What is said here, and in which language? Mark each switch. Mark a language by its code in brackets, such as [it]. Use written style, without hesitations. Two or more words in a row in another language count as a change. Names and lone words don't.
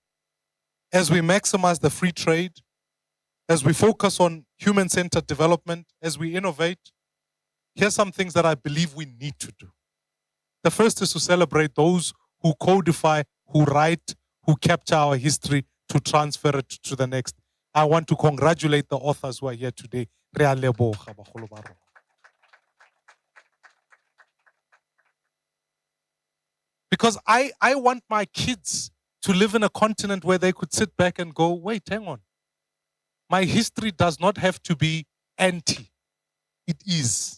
[en] So, as we maximize the free trade, as we focus on human-centered development, as we innovate, here's some things that I believe we need to do. The first is to celebrate those who codify, who write, who capture our history to transfer it to the next. I want to congratulate the authors who are here today. [tn] Re a leboga, bagolo ba rona. [en] Because I want my kids to live in a continent where they could sit back and go, wait, hang on. My history does not have to be anti. It is.